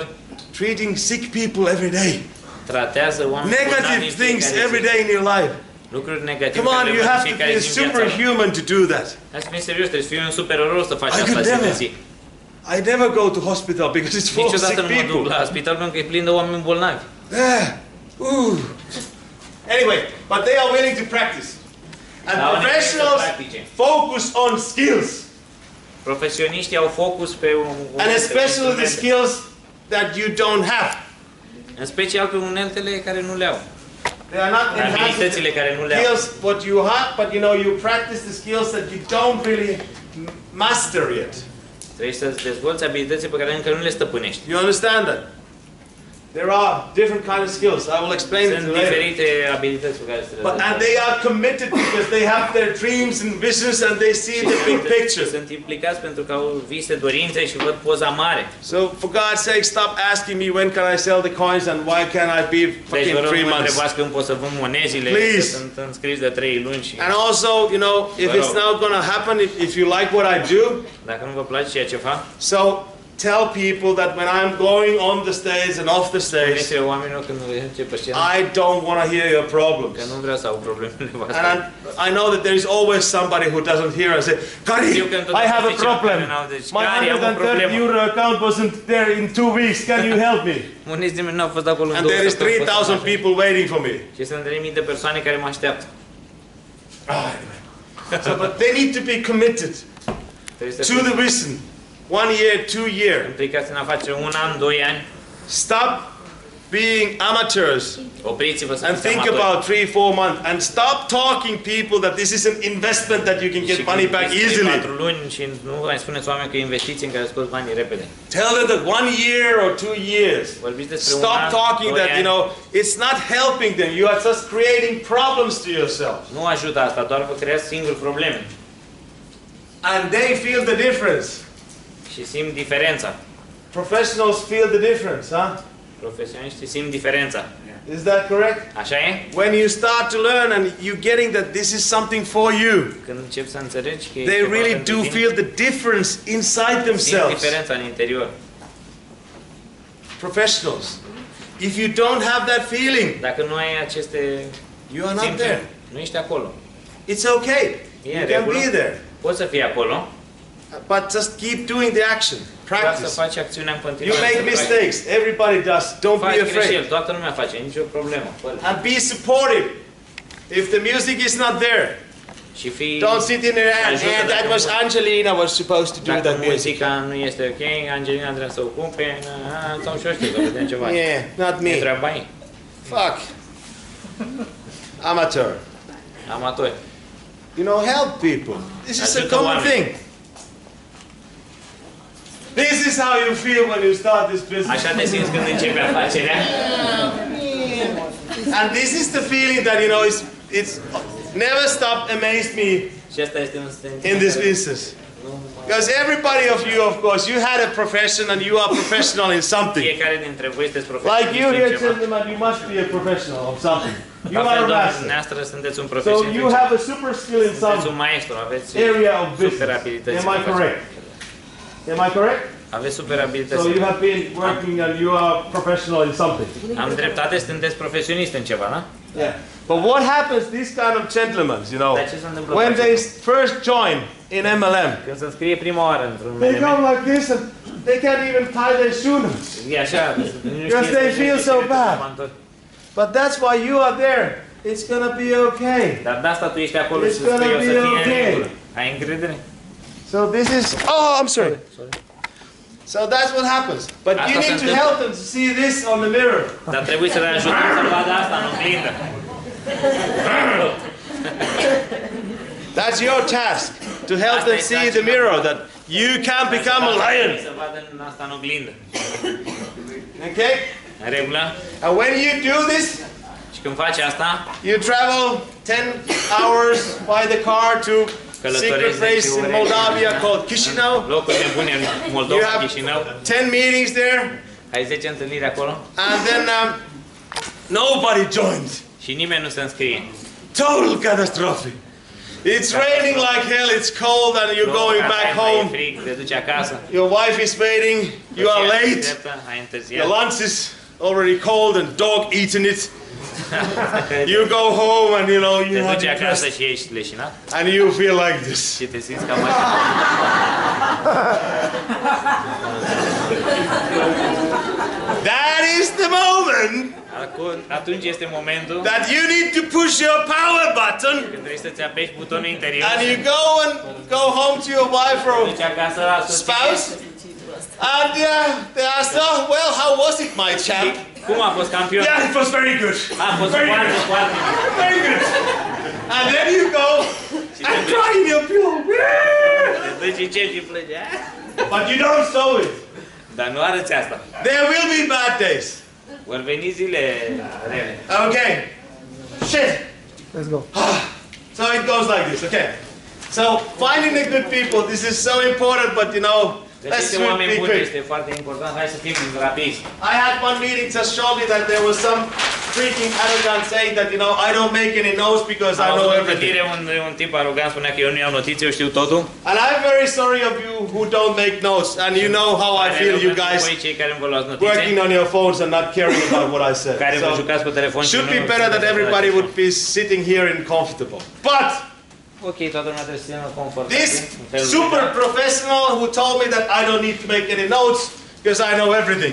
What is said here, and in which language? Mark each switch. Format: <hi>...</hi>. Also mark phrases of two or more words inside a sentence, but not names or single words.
<en>Treating sick people every day.</en> <ro>Tratează oameni</ro> <en>Negative things every day in your life.</en> <ro>Lucruri negative.</ro> <en>Come on, you have to be superhuman to do that.</en> <ro>Hai să fii serios, trebuie să fii un supererou să faci asta zi de zi.</ro> <en>I never go to hospital because it's full of sick</en> <ro>Niciodată nu mă duc</ro> <en>people.</en> <ro>la spital pentru că e plin de oameni bolnavi.</ro> <en>Anyway, but they are willing to practice. And professionals focus on skills.</en> <ro>Profesioniștii au focus pe</ro> <en>And especially the skills that you don't have.</en> <ro>în special pe uneltele care nu le au.</ro> <en>They are not</en> <ro>abilitățile care nu le au.</ro> <en>skills what you have, but you know you practice the skills that you don't really master yet.</en> <ro>Trebuie să dezvolți abilitățile pe care încă nu le stăpânești.</ro> <en>You understand that? There are different kind of skills. I will explain it</en> <ro>Sunt</ro> <en>later.</en> <ro>diferite abilități pe care trebuie să le</ro> <en>And they are committed because they have their dreams and visions and they see the big picture.</en> <ro>Sunt implicați pentru că au vise, dorințe și văd poza mare.</ro> <en>So for God's sake, stop asking me when can I sell the coins and why can't I be</en> <ro>Deci</ro> <en>fucking</en> <ro>vă rog, 3 mă</ro> <en>months.</en> <ro>întrebați când pot să vând monezile,</ro> <en>Please.</en> <ro>că sunt înscris de 3 luni și...</ro> <en>And also, you know, if it's not going to happen, if you like what I do,</en> <ro>Dacă nu vă place ceea ce fac,</ro> <en>so tell people that when I'm going on the stage and off the stage,</en> <ro>spuneți oamenilor când ce pe scenă,</ro> <en>I don't want to hear your problems.</en> <ro>că nu vreau să au problemele voastre.</ro> <en>And I know that there is always somebody who doesn't hear and say, Cari, I have a problem. My 130 euro account wasn't there in 2 weeks. Can you help me?</en> <ro>Nimeni nu a fost acolo în</ro> <en>And</en> <ro>2</ro> <en>there is</en> <ro>săptămâni.</ro> <en>3,000 people waiting for me.</en> <ro>Și sunt 3.000 de persoane care mă așteaptă.</ro> <en>So, but they need to be committed to the vision. 1 year, 2 years.</en> <ro>Implicați în afacere 1 an, 2 ani.</ro> <en>Stop being amateurs</en> <ro>Opriți-vă să</ro> <en>and</en> <ro>fiți</ro> <en>think</en> <ro>amatori.</ro> <en>about 3-4 months and stop talking people that this is an investment that you can get money back easily.</en> <ro>4 luni și nu mai spuneți oameni că investiți în care scoți banii repede.</ro> <en>Tell them that 1 year or 2 years.</en> <ro>Vorbiți despre un</ro> <en>Stop</en> <ro>an,</ro> <en>talking</en> <ro>2</ro> <en>that, you</en> <ro>ani.</ro> <en>know, it's not helping them. You are just creating problems to yourself.</en> <ro>Nu ajută asta, doar vă creați singur probleme.</ro> <en>And they feel the difference.</en> <ro>Și simt diferența.</ro> <en>Professionals feel the difference, huh?</en> <ro>Profesioniștii simt diferența.</ro> <en>Is that correct?</en> <ro>Așa e?</ro> <en>When you start to learn and you're getting that this is something for you,</en> <ro>Când începi să înțelegi că</ro> <en>they really do feel the difference inside</en> <ro>simt</ro> <en>themselves.</en> <ro>diferența în interior.</ro> <en>Professionals, if you don't have that feeling,</en> <ro>Dacă nu ai aceste</ro> <en>you are not</en> <ro>simțuri,</ro> <en>there.</en> <ro>nu ești acolo.</ro> <en>It's okay.</en> <ro>E</ro> <en>You</en> <ro>în</ro> <en>can</en> <ro>regulă.</ro> <en>be there.</en> <ro>Poți să fii acolo,</ro> <en>But just keep doing the action.</en> <ro>doar să</ro> <en>Practice.</en> <ro>faci acțiunea în</ro> <en>You</en> <ro>continuare.</ro> <en>make mistakes. Everybody does. Don't</en> <ro>Faci</ro> <en>be</en> <ro>greșeli,</ro> <en>afraid.</en> <ro>toată lumea face, nicio problemă.</ro> <en>And be supportive. If the music is not there,</en> <ro>Și fii...</ro> <en>don't sit in there and that was Angelina was supposed to do</en> <ro>Dacă</ro> <en>that music.</en> <ro>muzica nu este ok, Angelina trebuie să o ocupe, sau și eu știu, că vedem ceva.</ro> <en>Yeah, not</en> <ro>E</ro> <en>me.</en> <ro>treaba ei.</ro> <en>Fuck. Amateur.</en> <ro>Amatori.</ro> <en>You know, help people. This is a</en> <ro>Ajută</ro> <en>common</en> <ro>oamenii.</ro> <en>thing. This is how you feel when you start this business.</en> <ro>Așa te simți când începi afacerea.</ro> <en>And this is the feeling that, you know, it's never stop amazed me</en> <ro>Și asta este un sentiment.</ro> <en>in this business. Because everybody of you, of course, you had a profession and you are professional in something.</en> <ro>Fiecare dintre voi sunteți profesioniști</ro> <en>Like you</en> <ro>în</ro> <en>here,</en> <ro>ceva.</ro> <en>gentlemen, you must be a professional of something. You</en> <ro>La</ro> <en>are</en> <ro>fel,</ro> <en>a master.</en> <ro>dumneavoastră sunteți un</ro> <en>So</en> <ro>profesionist.</ro> <en>you have a super skill in</en> <ro>Sunteți</ro> <en>some</en> <ro>un maestru, aveți</ro> <en>area of</en> <ro>super</ro> <en>business.</en> <ro>abilități.</ro> <en>Am I correct? Am I correct?</en> <ro>Aveți super abilități.</ro> <en>So you have been working and you are professional in something.</en> <ro>Am dreptate, sunteți profesionist în ceva, da?</ro> <en>Yeah. But what happens, these kind of gentlemen, you know,</en> <ro>Dar ce se întâmplă</ro> <en>when</en> <ro>cu</ro> <en>they</en> <ro>aceștia?</ro> <en>first join in MLM,</en> <ro>Când se înscrie prima oară într-un</ro> <en>they</en> <ro>element,</ro> <en>come like this and they can't even tie their shoes.</en> <ro>e așa, nu</ro> <en>Because</en> <ro>știe</ro> <en>they</en> <ro>să</ro> <en>feel</en> <ro>știe</ro> <en>so</en> <ro>ce</ro> <en>bad.</en> <ro>pantofi.</ro> <en>But that's why you are there. It's gonna be okay.</en> <ro>Dar de asta tu ești acolo</ro> <en>It's</en> <ro>și să spui</ro> <en>gonna</en> <ro>o să</ro> <en>be</en> <ro>fie în</ro> <en>okay.</en> <ro>regulă. Ai încredere?</ro> <en>So this is, oh, I'm sorry. So that's what happens. But</en> <ro>Asta</ro> <en>you</en> <ro>se</ro> <en>need to</en> <ro>întâmplă.</ro> <en>help them to see this on the mirror.</en> <ro>Dar trebuie să le ajutăm să vadă asta în oglindă.</ro> <en>That's your task, to help them see the mirror, that you can become a lion.</en> <ro>Să vadă asta în oglindă.</ro> <en>Okay?</en> <ro>În regulă?</ro> <en>And when you do this,</en> <ro>Și când faci asta,</ro> <en>you travel 10 hours by the car to secret place in Moldavia called Chisinau.</en> <ro>locuri nebune în</ro> <en>You</en> <ro>Moldova,</ro> <en>have</en> <ro>Chișinău.</ro> <en>10 meetings there,</en> <ro>Ai 10 întâlniri acolo</ro> <en>and then nobody joins.</en> <ro>și nimeni nu se înscrie.</ro> <en>total catastrophe. It's raining like hell, it's cold, and you're going back home.</en> <ro>E frig, te duci acasă.</ro> <en>Your wife is waiting, you are late.</en> <ro>Ai întârziat.</ro> <en>Your lunch is already cold and dog eating it. You go home and you know</en> <ro>Te</ro> <en>you</en> <ro>duci</ro> <en>have</en> <ro>acasă și ești leșinat</ro> <en>and you feel like this.</en> <ro>și te simți ca mai.</ro> <en>That is the moment</en> <ro>Atunci este momentul</ro> <en>that you need to push your power button</en> <ro>când trebuie să-ți apeși butonul interior.</ro> <en>and you go home to your wife or</en> <ro>Duci acasă la</ro> <en>spouse and they ask, oh, well, how was it, my champ?</en> <ro>Cum a fost campion?</ro> <en>Yeah, it was very good.</en> <ro>A fost foarte, foarte bine.</ro> <en>Very good. And then you go and cry in your pillow.</en> <ro>Te duci în cer și plângi.</ro> <en>But you don't show it.</en> <ro>Dar nu arăți asta.</ro> <en>There will be bad days.</en> <ro>Vor veni zile rele.</ro> <en>Okay. Shit. Let's go. So it goes like this, okay. So finding the good people, this is so important, but you know, let's</en> <ro>Găsiți oameni</ro> <en>be</en> <ro>buni</ro> <en>quick.</en> <ro>este foarte important. Hai să fim rapizi.</ro> <en>I had one meeting just shortly that there was some freaking arrogant saying that, you know, I don't make any notes because I know everything.</en> <ro>Un tip arogant spunea că eu nu iau notițe, eu știu totul.</ro> <en>And I'm very sorry of you who don't make notes, and you know how I feel, you guys</en> <ro>Voi cei care nu vă luați notițe,</ro> <en>working on your phones and not caring about what I said.</en> <ro>care vă</ro> <en>So,</en> <ro>jucați cu telefon și</ro> <en>should</en> <ro>nu</ro> <en>be better that everybody would be sitting here and comfortable. But</en> <ro>Ok, toată lumea trebuie să fie confortabil.</ro> <en>this super professional who told me that I don't need to make any notes because I know everything.</en>